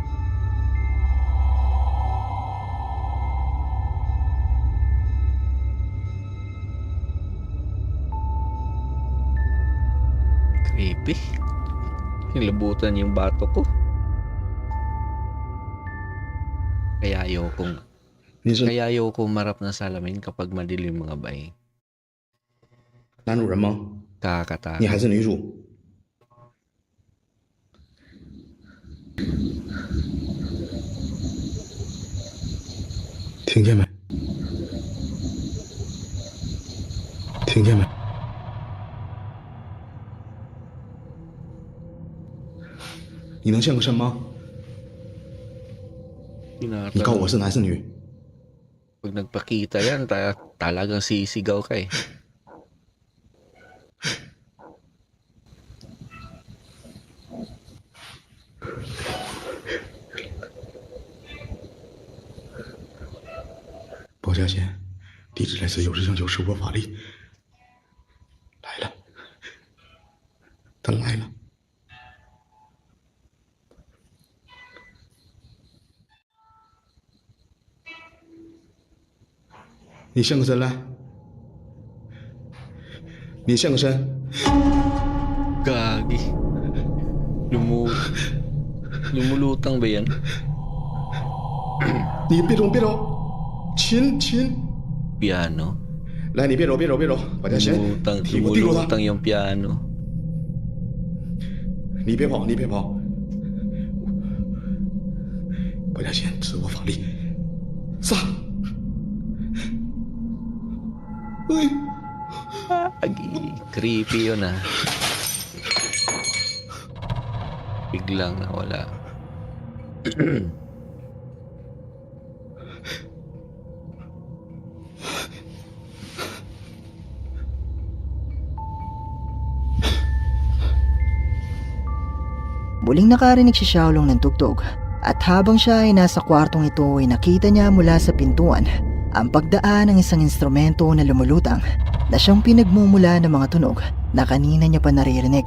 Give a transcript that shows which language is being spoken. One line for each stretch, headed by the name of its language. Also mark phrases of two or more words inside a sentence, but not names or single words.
Filipino: Creepy. Nilabutan yung bato ko. Kaya ayokong
Chinese: 你是
Filipino: Kaya ayoko marap ng salamin kapag madilim mga bay.
Chinese: 男主人吗？你
Filipino: Kakatakot.
Chinese: 还是女主？听见没？听见没？你能现个身吗？你告诉我是男是女？
Filipino: Pag nagpakita yan, talagang sisigaw ka eh.
Chinese: 包家贤，地址来自有事相求，施过法力。来了，他来了。你现个身来，你现个身。
Filipino: Gagi. Lumulutang ba yan?
Chinese: 你别动，别动，亲亲。
Filipino: Piano?
Chinese: 来，你别揉，别揉，别揉，包家贤，
Filipino: Lumulutang,
Chinese: 替我提住他。
Filipino: lumulutang yung piano.
Chinese: 你别跑，你别跑。包家贤，自我法力，杀！哎，
Filipino: Gagi. Creepy yun ah. Biglang nawala. Muling nakarinig si Xiaolong ng tugtog at habang siya ay nasa kwartong ito ay nakita niya mula sa pintuan ang pagdaan ng isang instrumento na lumulutang na siyang pinagmumula ng mga tunog na kanina niya pa naririnig.